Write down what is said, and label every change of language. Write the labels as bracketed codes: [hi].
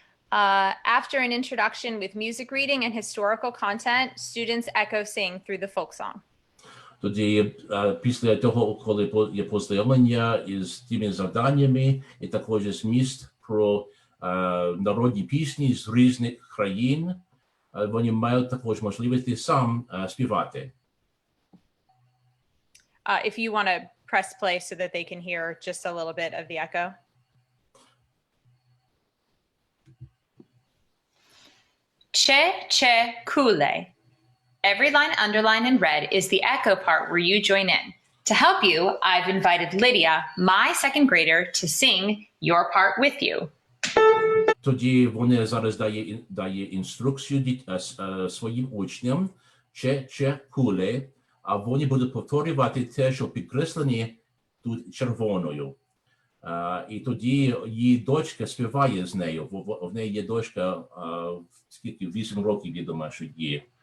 [en] After an introduction with music reading and historical content, students echo sing through the folk song. [uk] Тоді після того, коли є познайомлення із тими завданнями і також зміст про народні пісні з різних країн, вони мають також можливість сам співати. [en] If you want to press play so that they can hear just a little bit of the echo. Che, che, kule. Every line underlined in red is the echo part where you join in. To help you, I've invited Lydia, my second grader, to sing your part with you. [uk] Тоді вони зараз дає інструкцію своїм учням, че, куле, а вони будуть повторювати те, що підкреслені тут червоною. І тоді її дочка співає з нею. В неї є дочка, скільки, 8 років, я думаю, що є.